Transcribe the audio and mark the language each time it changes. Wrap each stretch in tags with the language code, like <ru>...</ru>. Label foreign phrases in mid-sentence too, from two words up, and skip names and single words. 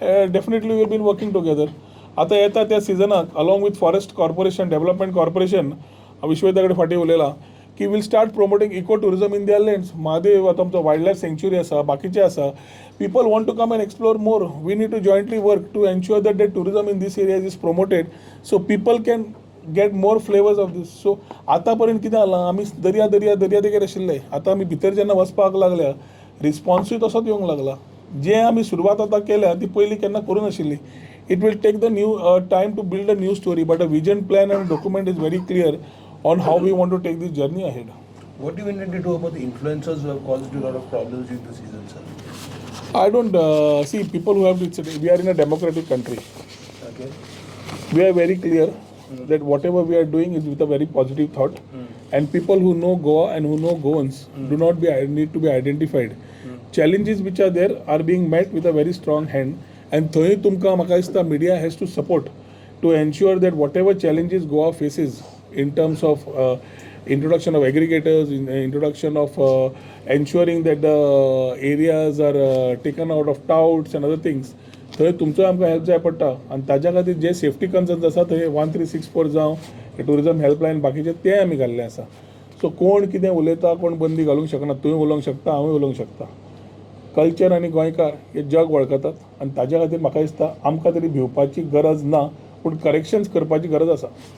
<en>definitely we'll be working together</en> <kok>आतां येता त्या सिजनाक</kok> <en>along with forest corporation development corporation</en> <kok>विश्वेता कडेन फाटीं उलयलां की</kok> <en>we'll start promoting eco tourism in their lands</en> <kok>महादेव आतां आमचो</kok> <en>wildlife sanctuary</en> <kok>आसा बाकीचे आसा</kok> <en>people want to come and explore more we need to jointly work to ensure that that tourism in these areas is promoted so people can get more flavours of these</en> <kok>सो आतां पर्यंत कितें जालां आमी दर्या देगेर आशिल्ले आतां आमी भितर जेन्ना वचपाक लागल्या रिस्पॉन्सूय तसोच येवंक लागला जे आमी सुरवात आतां केल्या ती पयलीं केन्ना करूं नाशिल्ली</kok> <en>it will take the new time to build a new story but a vision plan and document is very clear on how we want to take this journey ahead. What do you intend to do about the influencers who have caused you a lot of problems during the season, sir? I don't see people who have to, we are in a democratic country. Okay. We are very clear that whatever we are doing is with a very positive thought and people who know Goa and who know Goans do not need to be identified. Challenges which are there are being met with a very strong hand and</en> <kok>thoi tumka maka dista</kok> <en>media has to support to ensure that whatever challenges Goa faces in terms of introduction of aggregators, introduction of ensuring that the areas are taken out of touts and other things.</en> <kok>थंय तुमचो आमकां हेल्प जाय पडटा आनी ताज्या खातीर जे</kok> <en>safety concerns</en> <kok>आसा थंय 1364 जावं</kok> <en>tourism helpline</en> <kok>बाकीचे ते आमी घाल्ले आसा सो कोण कितें उलयता कोण बंदी घालूंक शकना तुवें उलोवंक शकता हांवूय उलोवंक शकता कल्चर आनी गोंयकार हे जग वळखतात आनी ताज्या खातीर म्हाका दिसता आमकां तरी भिवपाची गरज ना पूण करेक्शन्स करपाची गरज आसा</kok>